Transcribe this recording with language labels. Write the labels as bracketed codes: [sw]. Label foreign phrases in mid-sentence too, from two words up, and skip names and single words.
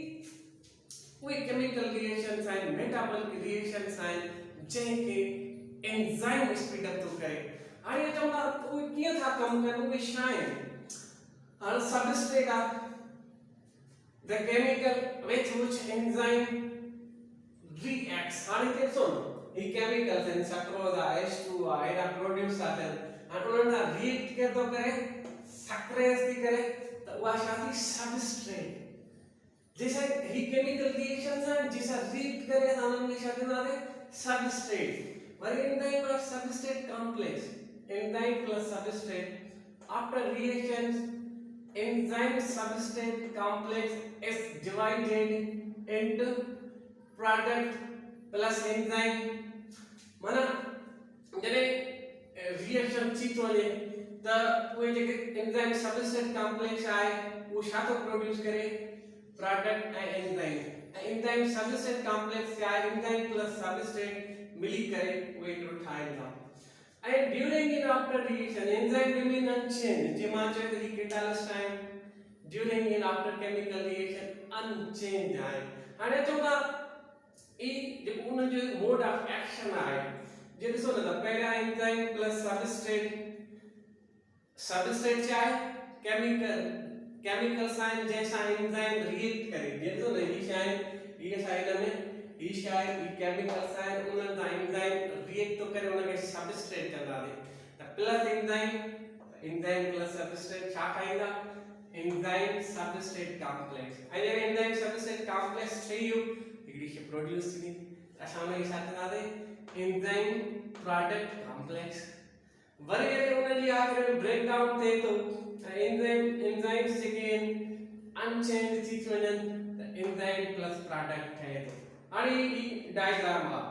[sd] उहे [en] chemical reactions [sd] आहिनि [en] metabolic reactions [sd] आहिनि जंहिंखे [en] enzyme speed up [sd] थो करे हाणे चवंदा उहे कीअं था कमु कनि उहे छा आहिनि हाणे सबस्ट्रेट आहे [en] the chemical with which enzyme reacts [sd] हाणे ॾिसो ही केमिकल्स आहिनि सक्रोज आहे H2O आहे एॾा प्रोड्यूस था थियनि हाणे उन्हनि सां रिएक्ट केरु थो करे सक्रेज थी करे त उहा छा थी सबस्ट्रेट जैसे ही [en] chemical reactions [sd] आहिनि जंहिंसां रिएक्ट करे असां उन्हनि खे छा चवंदासीं [en] substrate वरी enzyme plus substrate complex enzyme plus substrate after reactions enzyme substrate complex is divided into product plus enzyme माना [sd] जॾहिं रिएक्शन थी थो वञे त उहे जेके [en] enzyme substrate complex [sd] आहे उहो छा थो प्रोड्यूस करे प्रोडक्ट ऐं [en] enzyme substrate complex [sd] छा आहे [en] enzyme plus substrate [sd] मिली करे उहे हिकिड़ो ठाहिनि था [en] and during and after reaction enzyme remain unchanged [sd] जेमा चए त ही कैटालिस्ट आहे [en] during and after chemical reaction unchanged [sd] आहे हाणे चवंदा ई जेको उन जो [en] mode of action [sd] आहे जे ॾिसो न पहिरियां [en] enzyme plus [sd] सबस्ट्रेट छा आहे [en] chemical sign [sd] जैसा [en] enzyme react [sd] करे जे ॾिसो न ही छा आहे ही साइड में ही शायद ही [en] chemical sign [sd] उन्हनि सां [en] enzyme react [sd] तो करे उनखे सबस्ट्रेट कंदासीं त [en] plus enzyme plus substrate [sd] छा ठाहींदा [en] enzyme substrate complex [sd] ऐं जॾहिं [en] enzyme substrate complex [sd] ठही वियो हिकिड़ी शइ प्रोड्यूस थींदी असां उनखे छा चवंदासीं [en] enzyme product complex [sd] वरी जॾहिं उन जी आख़िर में [en] break down [sd] थिए थो त एंजाइम्स जेके आहिनि अनचेंज थी वञनि त [en] enzyme plus product [sd] ठहे थो हाणे ही डायग्राम आहे